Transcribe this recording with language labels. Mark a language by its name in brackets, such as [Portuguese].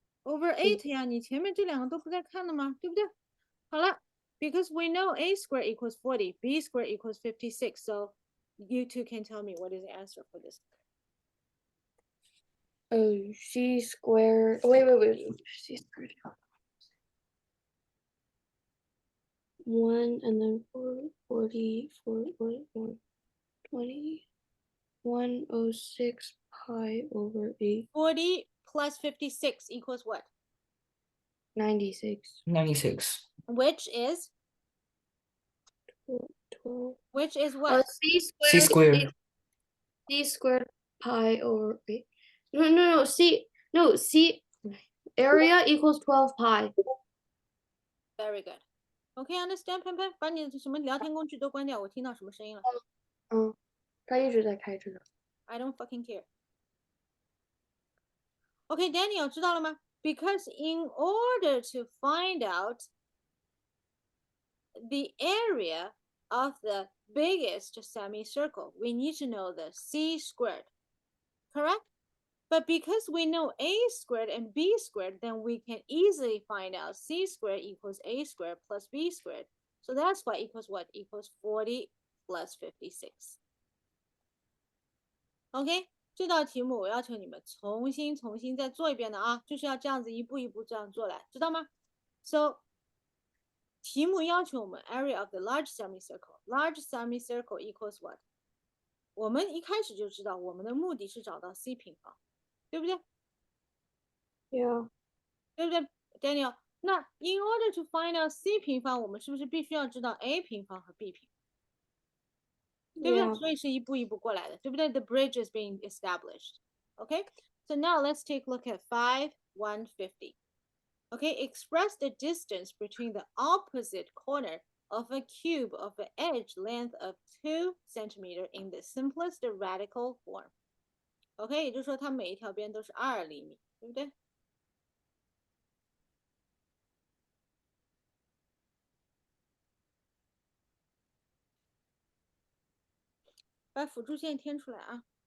[Chinese] Over 8呀，你前面这两个都不在看的吗？对不对？好了 [English] because we know a squared equals 40, b squared equals 56. So you two can tell me what is the answer for this. Oh, c squared. Wait. C squared. 1 and then 40, 20, 106 pi over 8, 40 plus 56 equals what? 96. 96 Which is 12. what? C C squared. squared C squared pi over 8. No. C area equals 12 pi. Very good. Okay, understand, [Chinese] 潘潘？把你的什么聊天工具都关掉，我听到什么声音了？它一直在开着呢。 [English] I don't fucking care. Okay, Daniel, [Chinese] 知道了吗？ [English] Because in order to find out the area of the biggest semicircle, we need to know the c squared, correct? But because we know a squared and b squared, then we can easily find out c squared equals a squared plus b squared. So that's why equals what? Equals 40 plus 56. [Chinese] OK, 这道题目我要求你们重新再做一遍的啊，就是要这样子一步一步这样做来，知道吗？ [English] So [Chinese] 题目要求我们 [English] area of the large semicircle. Large semicircle equals what? [Chinese] 我们一开始就知道我们的目的是找到 c 平方，对不对？ [English] Yeah. [Chinese] 对不对 ，Daniel？那 [English] in order to find out [Chinese] c 平方，我们是不是必须要知道 a 平方和 b 平方？对不对？ [English] Yeah. [Chinese] 所以是一步一步过来的，对不对 ？ [English] The bridge is being established. Okay, so now let's take a look at 5,150. Okay, express the distance between the opposite corner of a cube of an edge length of 2 centimeter in the simplest radical form. [Chinese] OK， 也就是说它每一条边都是2厘米，对不对？把辅助线填出来啊。